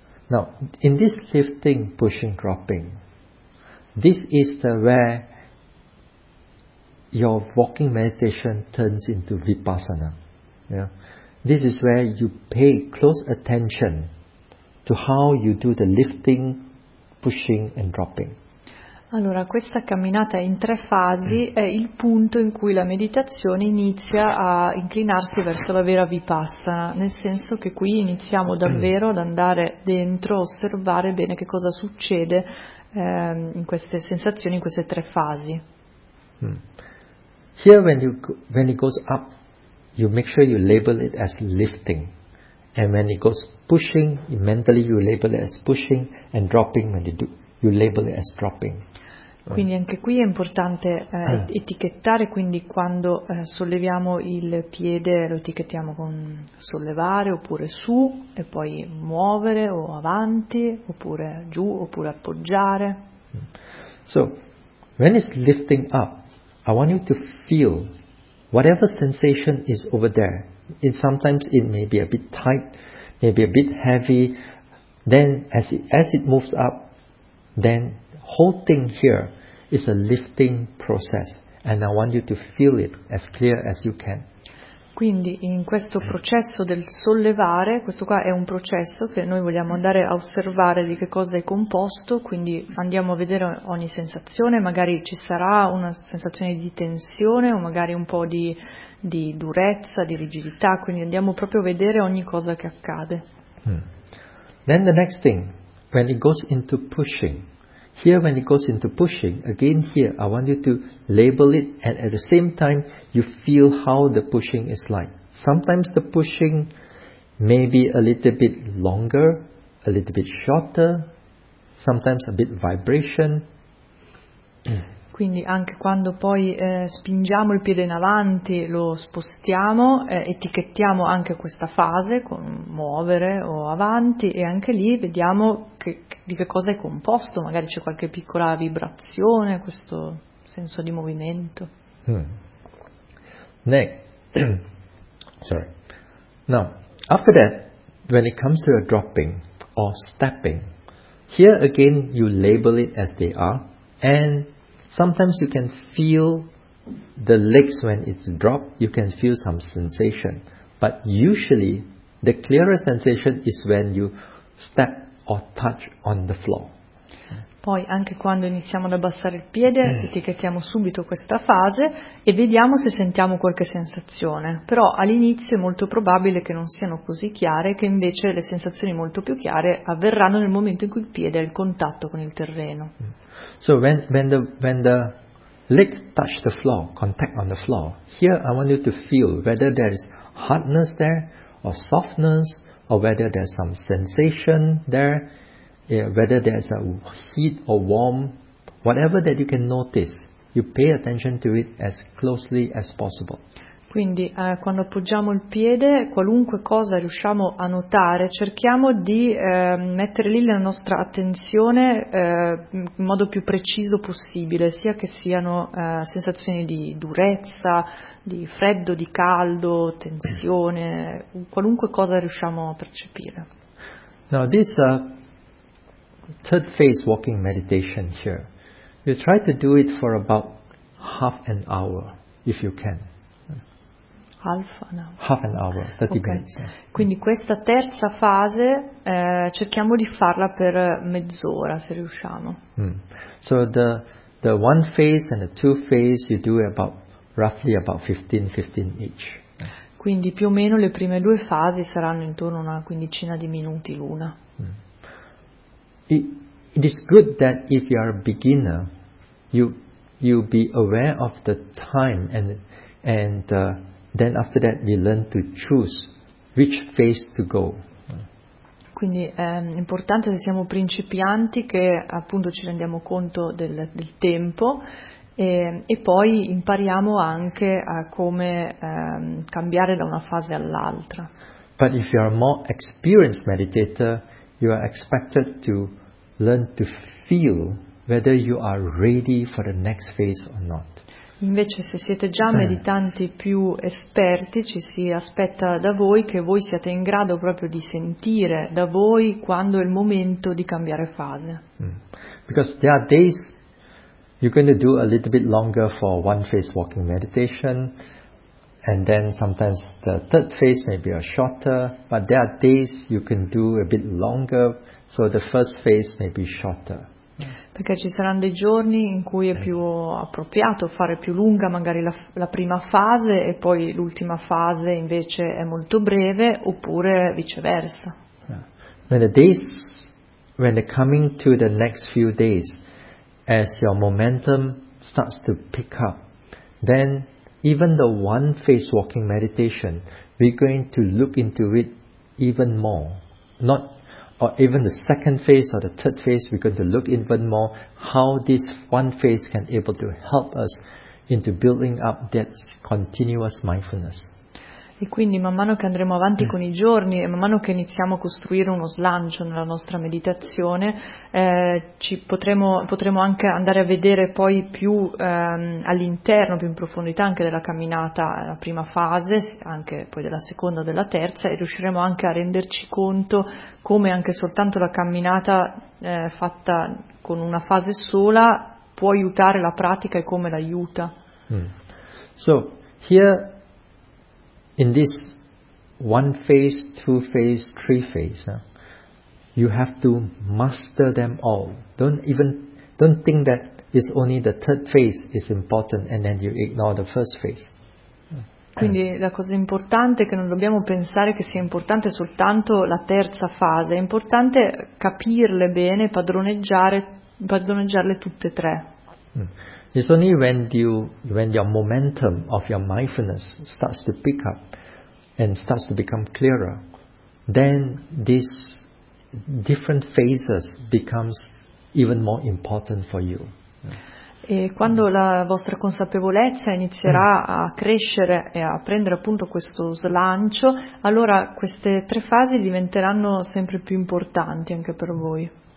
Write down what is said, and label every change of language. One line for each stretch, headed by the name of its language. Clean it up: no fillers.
English: Now, in this lifting, pushing, dropping, this is the where your walking meditation turns into vipassana. Yeah? This is where you pay close attention to how you do the lifting, pushing and dropping.
Italian: Allora, questa camminata in tre fasi è il punto in cui la meditazione inizia a inclinarsi verso la vera vipassana, nel senso che qui iniziamo davvero ad andare dentro, osservare bene che cosa succede in queste sensazioni, in queste tre fasi.
English: Here when it goes up, you make sure you label it as lifting. And when it goes pushing, mentally you label it as pushing, and dropping when you do, you label it as dropping.
Italian: Quindi anche qui è importante etichettare, quindi quando solleviamo il piede lo etichettiamo con sollevare oppure su e poi muovere o avanti oppure giù oppure appoggiare.
English: So when it's lifting up, I want you to feel whatever sensation is over there. It sometimes it may be a bit tight, maybe a bit heavy. Then as it moves up, then whole thing here is a lifting process, and I want you to feel it as clear as you can.
Italian: Quindi in questo processo del sollevare, questo qua è un processo che noi vogliamo andare a osservare di che cosa è composto, quindi andiamo a vedere ogni sensazione, magari ci sarà una sensazione di tensione o magari un po' di durezza, di rigidità, quindi andiamo proprio a vedere ogni cosa che accade.
English: Then the next thing, when it goes into pushing, here when it goes into pushing, again here I want you to label it and at the same time you feel how the pushing is like. Sometimes the pushing may be a little bit longer, a little bit shorter, sometimes a bit vibration.
Italian: Quindi anche quando poi spingiamo il piede in avanti, lo spostiamo, etichettiamo anche questa fase con muovere o avanti, e anche lì vediamo di che cosa è composto, magari c'è qualche piccola vibrazione, questo senso di movimento.
English: Neck. Sorry. Now, after that, when it comes to a dropping or stepping, here again you label it as they are, and sometimes you can feel the legs when it's dropped, you can feel some sensation. But usually, the clearest sensation is when you step or touch on the floor.
Italian: Poi, anche quando iniziamo ad abbassare il piede, etichettiamo subito questa fase e vediamo se sentiamo qualche sensazione. Però all'inizio è molto probabile che non siano così chiare, che invece le sensazioni molto più chiare avverranno nel momento in cui il piede ha il contatto con il terreno.
English: So when the legs touch the floor, contact on the floor, here I want you to feel whether there is hardness there or softness, or whether there's some sensation there, whether there's a heat or warm, whatever that you can notice, you pay attention to it as closely as possible.
Italian: Quindi quando appoggiamo il piede, qualunque cosa riusciamo a notare, cerchiamo di mettere lì la nostra attenzione in modo più preciso possibile, sia che siano sensazioni di durezza, di freddo, di caldo, tensione, qualunque cosa riusciamo a percepire.
English: Now this third phase walking meditation here, you try to do it for about half an hour if you can. Half an hour, 30 okay. minutes.
Italian: Quindi questa terza fase cerchiamo di farla per mezz'ora se riusciamo.
English: So the one phase and the two phase you do about roughly about 15 each.
Italian: Quindi più o meno le prime due fasi saranno intorno a una quindicina di minuti l'una.
English: It is good that if you are a beginner, you be aware of the time Then after that we learn to choose which phase to go.
Italian: Quindi è importante se siamo principianti che appunto ci rendiamo conto del tempo e poi impariamo anche a come cambiare da una fase all'altra.
English: But if you are a more experienced meditator, you are expected to learn to feel whether you are ready for the next phase or not.
Italian: Invece se siete già meditanti più esperti, ci si aspetta da voi che voi siate in grado proprio di sentire da voi quando è il momento di cambiare fase.
English: Because there are days you're going to do a little bit longer for one phase walking meditation, and then sometimes the third phase may be a shorter, but there are days you can do a bit longer, so the first phase may be shorter.
Italian: Perché ci saranno dei giorni in cui è più appropriato fare più lunga magari la prima fase e poi l'ultima fase invece è molto breve, oppure viceversa.
English: When the days, when they're coming to the next few days, as your momentum starts to pick up, then even the one phase walking meditation, we're going to look into it even more, not or even the second phase or the third phase, we're going to look even more how this one phase can able to help us into building up that continuous mindfulness.
Italian: E quindi man mano che andremo avanti con i giorni e man mano che iniziamo a costruire uno slancio nella nostra meditazione, potremo anche andare a vedere poi più all'interno, più in profondità anche della camminata, la prima fase, anche poi della seconda, della terza, e riusciremo anche a renderci conto come anche soltanto la camminata fatta con una fase sola può aiutare la pratica e come l'aiuta.
English: So, here in this one phase, two phase, three phase, you have to master them all. Don't think that it's only the third phase is important and then you ignore the first phase.
Italian: Quindi la cosa importante è che non dobbiamo pensare che sia importante soltanto la terza fase, è importante capirle bene, padroneggiarle tutte e tre.
English: It's only when your momentum of your mindfulness starts to pick up and starts to become clearer, then these different phases becomes even more important for you.
Italian: E quando la vostra consapevolezza inizierà a crescere e a prendere appunto questo slancio, allora queste tre fasi diventeranno sempre più importanti anche per voi.